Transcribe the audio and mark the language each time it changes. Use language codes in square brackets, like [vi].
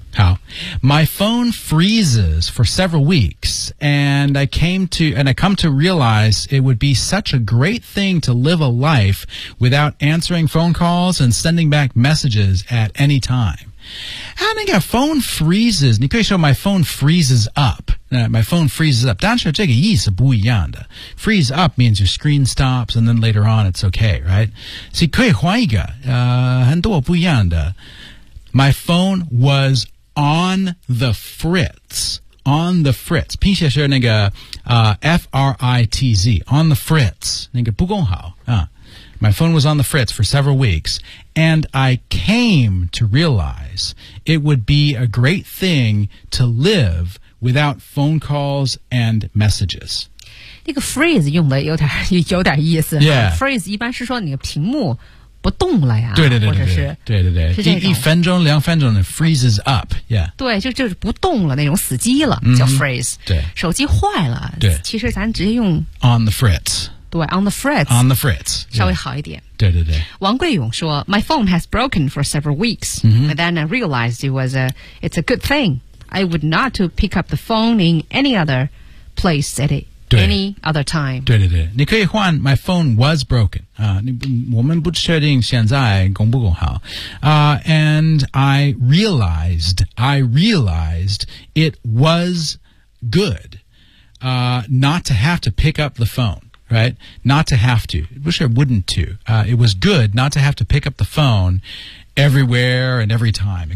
[en] 好， My phone freezes for several weeks, and I come to realize it would be such a great thing to live a life without answering phone calls and sending back messages at any time. How do you get phone freezes? [zh] 你可以说 [en] my phone freezes up. My phone freezes up. [zh] 但是这个意思不一样的。 [en] Freeze up means your screen stops, and then later on it's okay, right? [zh] 所以可以换一个，很多不一样的。 [en] My phone was on the fritz. On the fritz. [zh] 拼写是那个F-R-I-T-Z. [en] On the fritz. [zh] 那个不够好。 [en] My phone was on the fritz for several weeks. And I came to realize it would be a great thing to live without phone calls and messages. [zh] 那个 freeze 用的有点意思。 Yeah. Freeze 一般是说你的屏幕不动了呀，对对对对对，或者是对对对，是这种一分钟两分钟的 freezes up， yeah，对，就是不动了，那种死机了，叫 freeze。对，手机坏了，对，其实咱直接用 [en] on the fritz，对 ，on the fritz， on the fritz， [zh] 稍微好一点。对对对，王贵勇说 ， [en] My phone has broken for several weeks，、 mm-hmm. and then I realized it's a good thing. I would not to pick up the phone in any other place at it. Any other time. [zh] 对对对，你可以换 [en] My phone was broken. [zh] 我们不确定现在公不公好。 [en] And I realized it was good, not to have to pick up the phone, right? Not to have to. I wish I wouldn't to. It was good not to have to pick up the phone everywhere and every time.